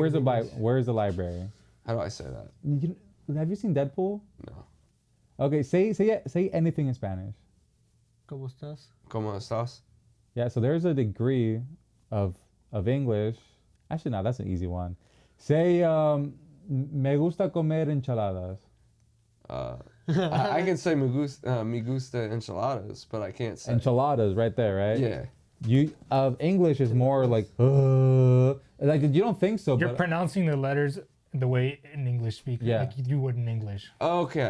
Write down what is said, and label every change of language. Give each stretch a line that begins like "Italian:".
English: where's the in English. where's the library? How do I say that? Have you seen Deadpool? No. Okay, say anything in Spanish.
Spanish: ¿Cómo estás? ¿Cómo estás?
English: Yeah, so there's a degree of English. Actually, no, that's an easy one. Say,
Spanish: me gusta comer enchiladas.
English: I can say
Spanish: me gusta enchiladas,
English: but I can't say. Enchiladas, right there, right? Yeah. You English is more like you don't think so. You're but pronouncing the letters the way an English speaker, Yeah. like you would in English. Okay,